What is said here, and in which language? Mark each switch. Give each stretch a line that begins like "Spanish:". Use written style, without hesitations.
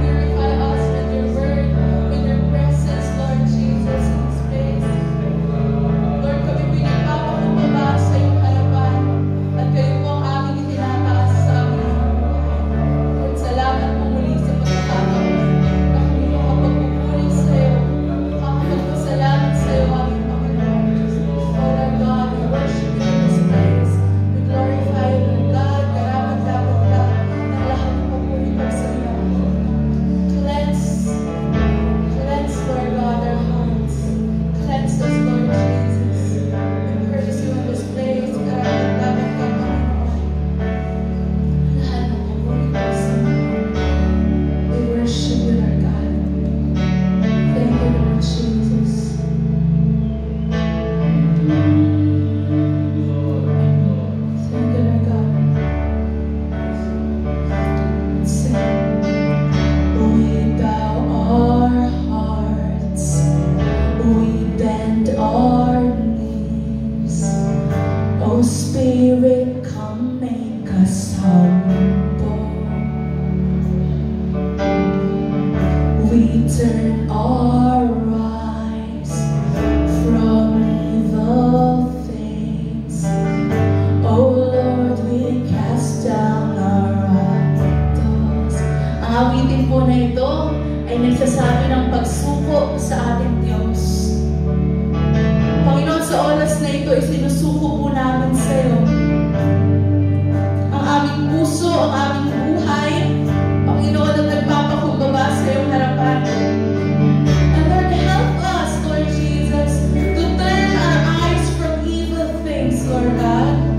English: Purify us with your word, with your presence, Lord Jesus, in this place.
Filipino: Lord, kami po'y nagpapakumbaba sa iyong harapan at kayo po ang aming itinataas sa aming buhay. Lord, salamat po muli sa pagkakataon na kami makapagpupuri sa iyo, makapagpasalamat sa iyo, aming Panginoon.
English: Lord our God, we worship you in this place. We glorify you, Lord God.
Filipino: Karapat-dapat ka ng lahat ng papuri para sa iyo.
English: Cleanse, Lord God, our hearts. Cleanse us, Lord Jesus. We praise you in this place.
Filipino: Karapat-dapat ka, Panginoon. Lahat ng papuri para sa iyo.
English: We worship you, Lord God. Thank you, Lord Jesus. Thank you, Lord God. Let's sing. We bow our hearts, we bend our knees. Oh Spirit, come make us humble. We turn our eyes from evil things. Oh Lord, we cast down our idols.
Filipino: Ang awitin po na ito ay nagsasabi ng pagsuko sa ating Diyos. Panginoon, sa oras na ito ay sinusuko po namin sa iyo ang aming puso, ang aming buhay. Panginoon, at nagpapakumbaba sa iyong harapan.
English: And Lord, help us, Lord Jesus, to turn our eyes from evil things, Lord God.